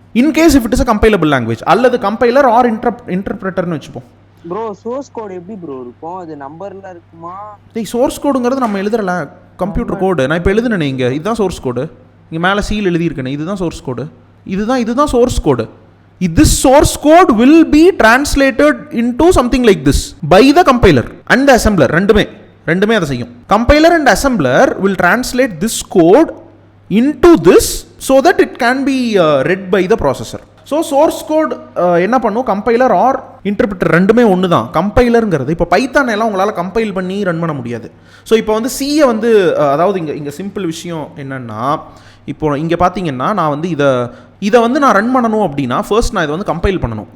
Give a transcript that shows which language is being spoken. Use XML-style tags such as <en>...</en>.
<en>in case if it is a compilable language அல்லது compiler or இன்டர்பிரட்டர்னு</en> <ta>வச்சுப்போம். Bro source code எப்படி bro இருக்கும்? அது நம்பர்ல இருக்குமா? சோர்ஸ் கோடுங்கிறது நம்ம எழுதுறல கம்ப்யூட்டர் கோடு. நான் இப்போ எழுதுனேனே இங்கே, இதுதான் சோர்ஸ் கோடு. இங்கே மேலே சீல் எழுதியிருக்கேனே, இதுதான் சோர்ஸ் கோடு. இதுதான் source code.</ta> <en>This source code will be translated into something like this by the compiler and the assembler.</en> <ta>ரெண்டுமே அதை செய்யும்.</ta> <en>Compiler and assembler will translate this code into this so that it can be read by the processor.</en> <ta>So source code என்ன பண்ணும், compiler R interpreter ரெண்டுமே ஒன்று தான். கம்பைலருங்கிறது இப்போ Python எல்லாம் உங்களால் கம்பைல் பண்ணி ரன் பண்ண முடியாது. ஸோ இப்போ வந்து சியை வந்து அதாவது இங்கே சிம்பிள் விஷயம் என்னென்னா, இப்போ இங்கே பார்த்தீங்கன்னா நான் வந்து இதை வந்து நான் ரன் பண்ணணும் அப்படின்னா ஃபர்ஸ்ட் நான் இதை வந்து கம்பைல் பண்ணணும்.</ta>